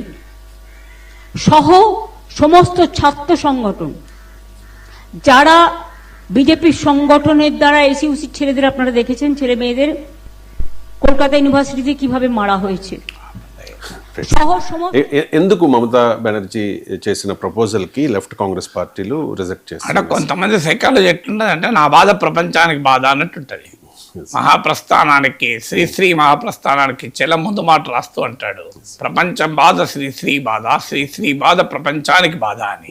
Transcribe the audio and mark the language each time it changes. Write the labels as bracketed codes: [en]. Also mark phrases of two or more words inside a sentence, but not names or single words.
[bn] সহ সমস্ত ছাত্র সংগঠন যারা বিজেপির সংগঠনের দ্বারা এসইউসি ছেলেদের আপনারা দেখেছেন, ছেলে মেয়েদের কলকাতা ইউনিভার্সিটিতে কিভাবে মারা হয়েছে, [te] ఎందుకు మమతా బెనర్జీ చేసిన ప్రపోజల్ కి [en] left Congress parties reject [te] చేశారు? అంటే కొంతమంది సైకాలజీ ఎట్లుంటది అంటే, నా బాధ ప్రపంచానికి బాధ అన్నట్టుంటది. మహాప్రస్థానానికి శ్రీశ్రీ మహాప్రస్థానానికి చెల ముందు మాట రాస్తూ అంటాడు, ప్రపంచం బాధ శ్రీశ్రీ బాధ, శ్రీశ్రీ బాధ ప్రపంచానికి బాధ అని.